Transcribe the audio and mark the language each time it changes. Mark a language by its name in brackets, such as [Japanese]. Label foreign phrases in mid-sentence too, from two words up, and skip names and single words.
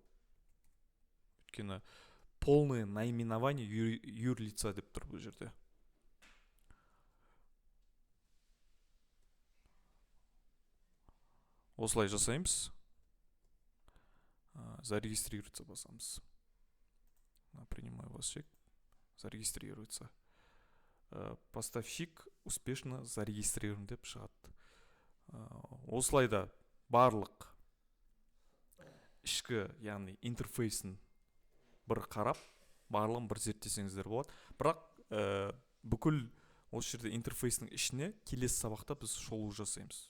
[Kazakh] Өйткені [Russian] полное наименование юрлица [Kazakh] деп тұр бұл жерде. Осылай жасаймыз. Зарегистрироваться басамыз. [Russian] Принимаю вас чек. Зарегистрироваться. Поставщик успешно зарегистрирован [Kazakh] деп шығады. Осылайда барлық ішкі, яғни интерфейсін бір қарап, барлығын бір зерттесеңіздер болады. Бірақ бүкіл осы жерде интерфейсінің ішіне келесі сабақта біз шолу жасаймыз.